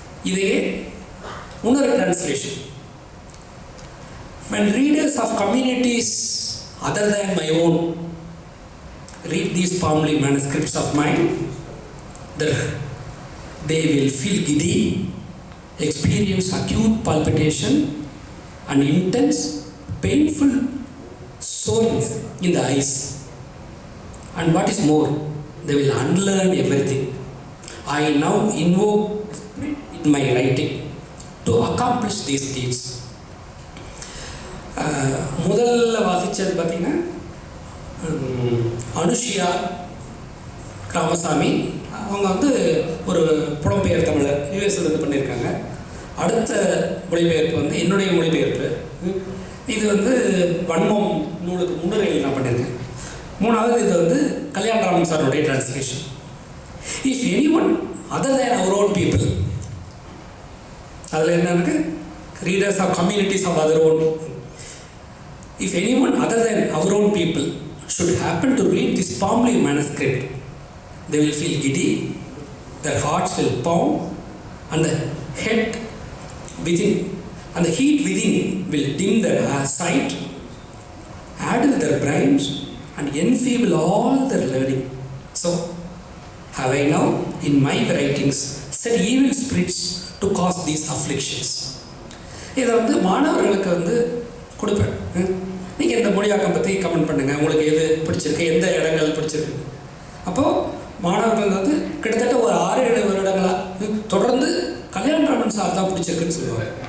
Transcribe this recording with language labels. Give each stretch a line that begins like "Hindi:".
Tamil: இதையே இன்னொரு translation.
English: When readers of communities other than my own read these palmly manuscripts of mine, they will feel giddy, experience acute palpitation and intense, painful soreness in the eyes. And what is more, they will unlearn everything. I now invoke in my writing to accomplish these deeds.
Tamil: முதல்ல வாசித்தது பார்த்திங்கன்னா அனுஷியா ராமசாமி. அவங்க வந்து ஒரு புலம்பெயர் தமிழர், யூஎஸ்ல இருந்து பண்ணியிருக்காங்க. அடுத்த மொழிபெயர்ப்பு வந்து என்னுடைய மொழிபெயர்ப்பு. இது வந்து வன்மம் நூலுக்கு முன்னுரையில் நான் பண்ணியிருக்கேன். மூணாவது இது வந்து கல்யாணராமன் சாருடைய translation.
English: if any one other than their own people,
Tamil: அதில் என்ன இருக்கு,
English: Readers of communities of other own, if any one other than their own people should happen to read this palmly manuscript, they will feel giddy, their hearts will pound, and the head within and the heat within will dim their sight, addle their brains, and enfeeble all their learning. So have I now in my writings set evil spirits to cause these afflictions.
Tamil: இதை வந்து மாணவர்களுக்கு வந்து கொடுப்பேன். நீங்கள் இந்த மொழியாக்கம் பற்றி comment பண்ணுங்கள், உங்களுக்கு எது பிடிச்சிருக்கு, எந்த இடங்கள் பிடிச்சிருக்கு. அப்போது மாணவர்கள் வந்து கிட்டத்தட்ட ஒரு 6-7 வருடங்களாக தொடர்ந்து கல்யாணராமன் சார் தான் பிடிச்சிருக்குன்னு சொல்லுவாங்க.